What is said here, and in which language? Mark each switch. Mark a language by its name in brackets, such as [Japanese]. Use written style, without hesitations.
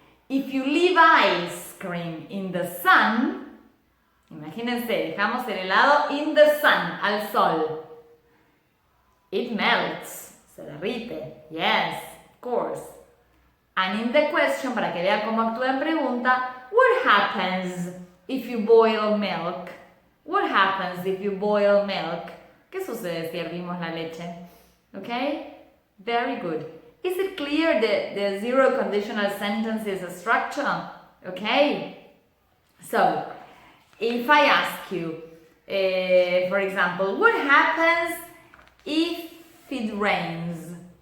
[English] If you leave ice cream in the sun, [Spanish] imagínense, dejamos el helado [English] in the sun, [Spanish] al sol. [English] It melts. [Spanish] Se derrite. [English] Yes, of course. And in the question, [Spanish] para que vea cómo actúa en pregunta, [English] what happens if you boil milk? What happens if you boil milk? [Spanish] ¿Qué sucede si hervimos la leche? [English] Okay? Very good. Is it clear the zero conditional sentences structure? Okay? So, if I ask you, for example, what happens if it rains?